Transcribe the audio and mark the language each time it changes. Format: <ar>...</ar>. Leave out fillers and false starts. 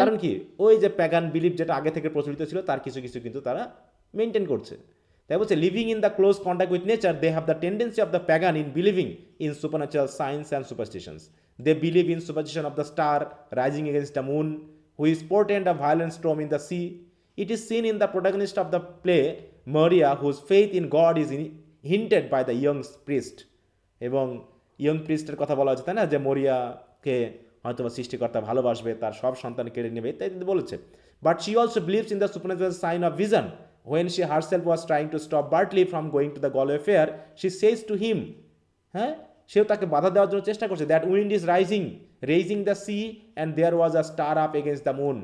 <bn>কারণ কি ওই যে প্যাগান বিলিভ যেটা আগে থেকে প্রচলিত ছিল তার কিছু কিছু কিন্তু তারা মেনটেন করছে। তাই বলছে</bn> <en>Living in the close contact with nature they have the tendency of the pagan in believing in supernatural science and superstitions. They believe in superstition of the star rising against the moon which portend a violent storm in the sea. It is seen in the protagonist of the play, Maria, whose faith in God is hinted by the young priest.</en> <bn>এবং young প্রিস্টের কথা বলা হচ্ছে, তাই না, যে মরিয়াকে হয়তো সৃষ্টিকর্তা ভালোবাসবে, তার সব সন্তান কেড়ে নেবে ইত্যাদি বলেছে।</bn> <en>But she also believes in the supernatural sign of vision. When she herself was trying to stop Bartley from going to the Galway fair, she says to him,</en> <bn>হ্যাঁ, সেও তাকে বাধা দেওয়ার জন্য চেষ্টা করছে,</bn> <en>That wind is raising the sea and there was a star up against the moon.</en>